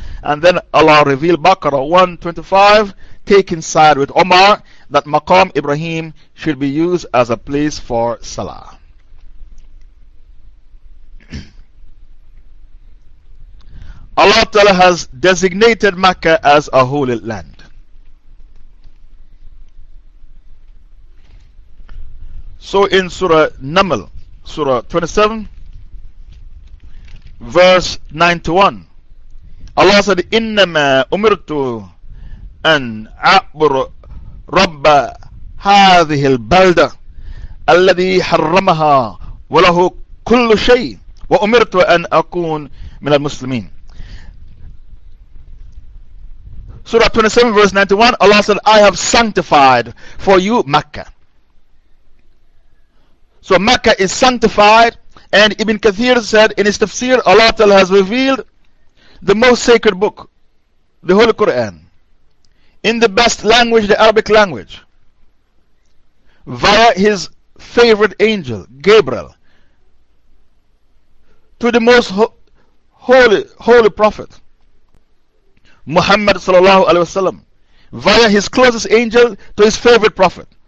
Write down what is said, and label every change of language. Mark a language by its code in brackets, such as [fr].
[en] And then Allah revealed Baqarah 125, taking side with Omar, that Maqam Ibrahim should be used as a place for Salah. Allah Ta'ala has designated Mecca as a holy land. So in Surah Naml, Surah 27, verse 91, Allah said, [ar] إِنَّمَا أُمِرْتُ أَنْ أَعْبُرُ رَبَّ هَذِهِ الْبَلْدَةِ الَّذِي حَرَّمَهَا وَلَهُ كُلُّ شَيْءٍ وَأُمِرْتُ أَنْ أَكُونَ مِنَ الْمُسْلِمِينَ. [en] Surah 27 verse 91, Allah said, I have sanctified for you Mecca. So Mecca is sanctified, and Ibn Kathir said in his tafsir, Allah Ta'ala has revealed the most sacred book, the Holy Quran, in the best language, the Arabic language, via his favorite angel, Gabriel, to the most holy prophet Muhammad sallallahu alaihi wasallam, via his closest angel to his favorite prophet.